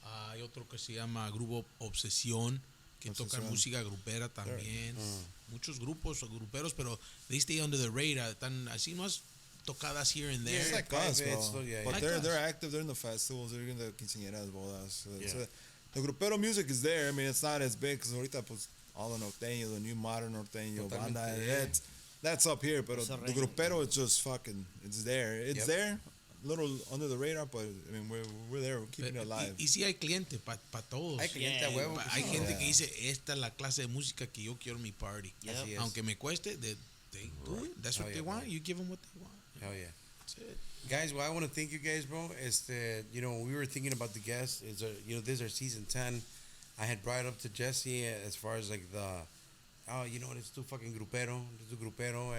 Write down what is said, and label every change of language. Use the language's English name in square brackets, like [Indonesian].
[Spanish] Hay otro que se llama Grupo Obsesión, que tocan música grupera también. Muchos grupos o gruperos, pero [English] they stay under the radar. [Spanish] Están así más tocadas [English] here and there. It's like us, bro. But like they're active. They're in the festivals. They're in the quinceañeras, bodas. So the grupero music is there. I mean, it's not as big because [Spanish] ahorita pues [English] all the norteño, the new modern norteño, banda, that's up here. But the grupero is just fucking, it's there. It's there. A little under the radar, but I mean, we're there. We're keeping it alive. [Spanish] Y sí hay cliente para todos. Hay cliente a huevo. Hay gente que dice, esta es la clase de música que yo quiero en mi party. Aunque me cueste, [English] they do it. That's what they want. You give them what they want. Hell yeah. That's it. Guys, well, I want to thank you guys, bro. We were thinking about the guests. This is our season 10. I had brought it up to Jesse as far as like let's do fucking Grupero. Let's do Grupero.